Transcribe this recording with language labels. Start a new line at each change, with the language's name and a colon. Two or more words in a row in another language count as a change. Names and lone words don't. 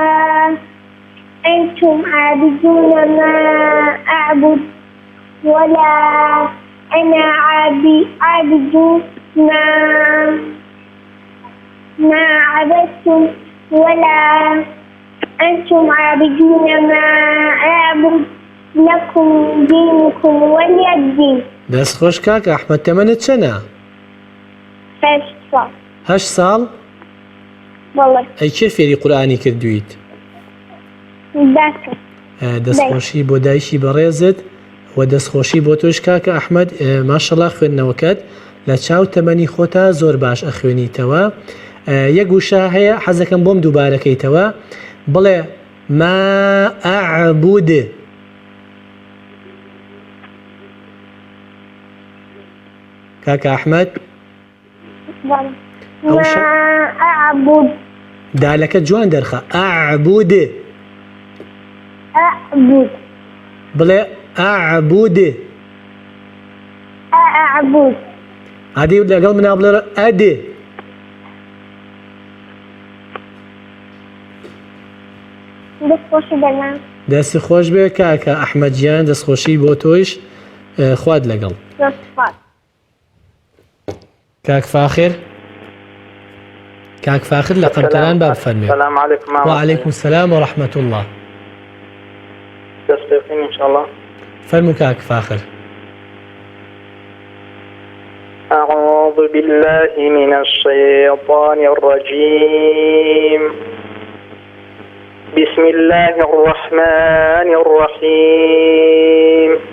Arabic: أنتم عابدون ما أعبد ولا أنا عابد ما عبدتم ولا أنتم عابدون ما أعبد لكم دينكم ولي الدين.
Central Kurdish: دەست خۆش کاک ئەحمەد تەمەنت چەنە؟ 8 ساڵ؟
Arabic: والله.
Central Kurdish: ئەی کێ فێری قورئانی کردویت؟ دەستخۆشی بۆ دایشی بەڕێزت و دەستخۆشی بۆ تۆش کاکە ئەحمەد ماشەڵڵا خوێندنەوەکەت لە چاو تەمەنی خۆتا زۆر باش ئەخوێنیتەوە یەک وشە هەیە حەزەکەم بۆم دووبارەکەیتەوە بڵێ
Arabic: ما ئەعبود
Central Kurdish: کاکە ئەحمەد
Arabic: ما أعبد
Central Kurdish: دالەکە جوان دەرخە ئەعبود بڵێ ئەعبود عادی لەگەڵ منا بڵێ ئەدێ دەستی خۆش بێ کاکە ئەحمەدیان دەستخۆشی بۆ تۆیش خواد لەگەڵ کاک فاخر لە قەمتەران با بفەرمێ.
Arabic: السلام عليكم. وعليكم السلام ورحمة الله.
Central Kurdish: دستقين
Arabic: إن شاء الله.
Central Kurdish: فرموا كاك فاخر.
Arabic: أعوذ بالله من الشيطان الرجيم بسم الله الرحمن الرحيم